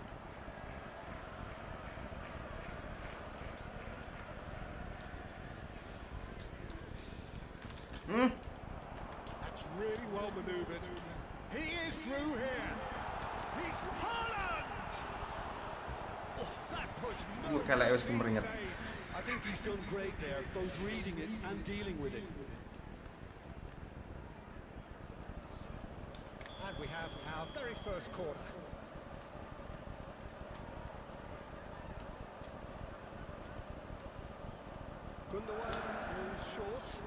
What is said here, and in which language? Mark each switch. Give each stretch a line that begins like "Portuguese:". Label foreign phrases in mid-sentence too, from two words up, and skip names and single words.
English: That's really well manoeuvred. He is through here. He's Haaland! Oh, that was no
Javanese: Kalah wis kemeringet.
English: save. I think he's done great there, both reading it and dealing with it. And we have our very first corner. Gundogan moves short.